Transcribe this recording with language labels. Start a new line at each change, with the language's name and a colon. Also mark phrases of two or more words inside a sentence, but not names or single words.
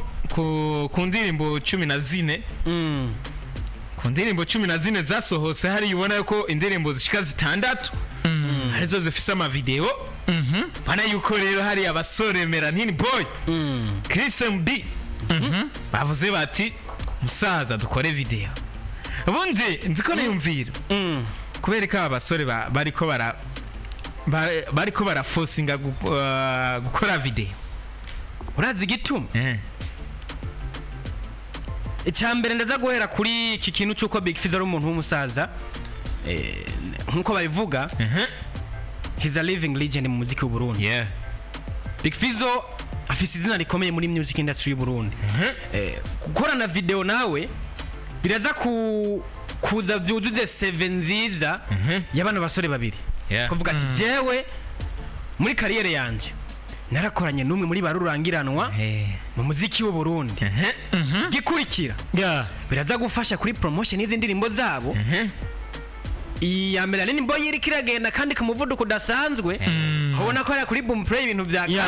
Rundi: ku ndirimbo 14 ku ndirimbo 14 zasohotse hari ubona yuko indirimbo zishika zitandatu arizo zifise ama video bana yuko rero hari abasore Melanin Boy Chris MB bavuze bati musaza dukore video ubundi nziko niyumvira kubereka abasore bariko baraforcinga gukora video urazi gituma icyambere ndaza guhera kuri iki kintu cyuko Big Fizzo ari umuntu w'umusaza nkuko babivuga
English: he's a living legend
Rundi: mu muziki w'u Burundi Big Fizzo afise izina rikomeye muri
English: music industry
Rundi: y'u Burundi gukorana video nawe biraza kuza byuzuze 7 nziza y'abana basore babiri kuvuga ati jewe muri career yanje narakoranye n'umwe muri barurangiranwa mu muziki w'u Burundi gikurikira biraza gufasha kuri promotion y'izindi ndirimbo zabo iya Melanin Boy iri kiragenda kandi ku muvuduko udasanzwe ubona ko ari kuri boom play ibintu byakaze